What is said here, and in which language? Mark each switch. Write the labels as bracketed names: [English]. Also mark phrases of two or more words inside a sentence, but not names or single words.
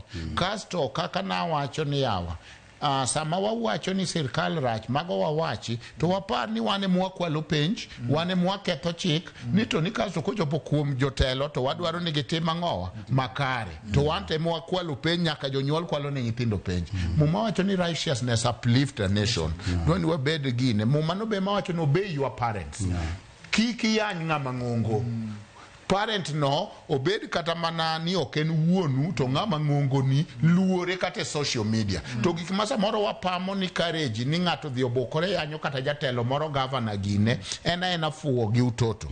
[Luo (Kenya and Tanzania)] Kasto kaka na wacho ni yawa sama wawacho ni sirkal rach mago wawachi to wapar ni wane mwakwalo penj wane mwaketho chik ni to ni kaso kochopo kuom jotelo to wadwaro ni gitim ang'owa makare to wante mwakwalo penj nyaka jonyuol kwalo ne nyithindo penj. Muma wacho ni [English] righteousness uplift a nation. [Luo (Kenya and Tanzania)] Dwani wabed gine muma no be mawacho no [English] obey your parents. [Luo (Kenya and Tanzania)] Kiki yany ng'ama ng'ongo. Parent no obed kata mana ni oken wuonu to ng'ama ng'ongo ni luore kata [English] social media. [Luo (Kenya and Tanzania)] To gik ma samoro wapamo ni courage ni ng'ato dhi obokore yanyo kata jatelo moro governor gine ena fuo gi utoto.